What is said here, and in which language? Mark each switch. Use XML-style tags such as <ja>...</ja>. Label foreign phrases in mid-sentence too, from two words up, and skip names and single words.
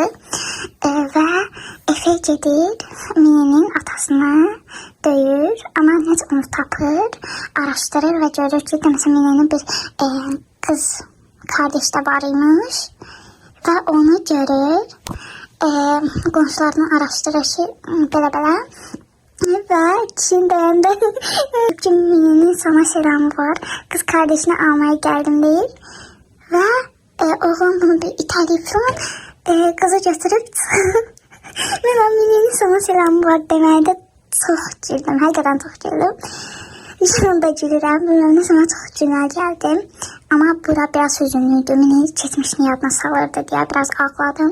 <az>Və Efe gedir, Mine'nin atasını döyür, amma necə onu tapır, araşdırır və görür ki, deməsə Mine'nin bir qız kardeş də var imiş və onu görür, qonşularını araşdırır ki, belə-belə. Və kişinin deyəndə ki,</az> <tr>Mine'nin sana selamı var, kız kardeşini almaya geldim deyir.</tr> <az>Və oğlan bunu bir itələyib falan qızı götürüb mən</az> <tr>Mine'nin sana selamı var</tr> <az>deməkdə çox güldüm, həqiqətən çox güldüm. Yanında gülürəm, bilməm sonra çox günah gəldim. Amma bura biraz hüzünlüydü, Mine'nin keçmişini yadına salırdı deyə biraz ağladım.</az>